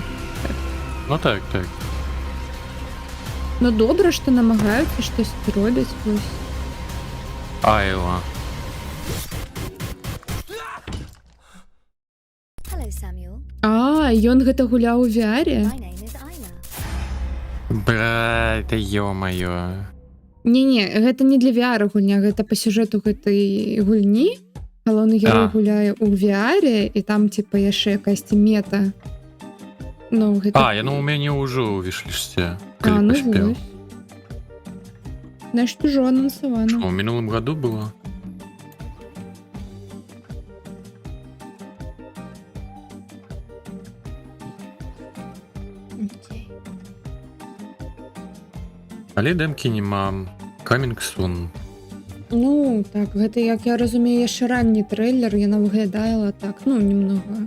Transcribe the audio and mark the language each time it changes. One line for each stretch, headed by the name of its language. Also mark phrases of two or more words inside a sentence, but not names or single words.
Belarusian: Ну так.
Ukrainian: Ну добре, що намагаються щось робити. Ось. Айла.
English: Hello, Samuel.
Belarusian: Ён гэта гуляў у VR?
English: My name is Ayla.
Russian: Бля, это ё-моё.
Belarusian: Не, гэта не для VR гульня, гэта па сюжэту гэтай гульні. Галоўны герой гуляе ў VR, і там типа яшчэ якасьці мета. Ну, гэта... Яно у мяне ўжо ў віш-лісце. Ну вось. Значит, ужо анансавана. Што, ў мінулым году было? Але дэмкі няма.
English: Coming soon.
Belarusian: Ну, так, гэта, як я разумею, яшчэ ранні трэйлер, яна выглядала так, ну, немного.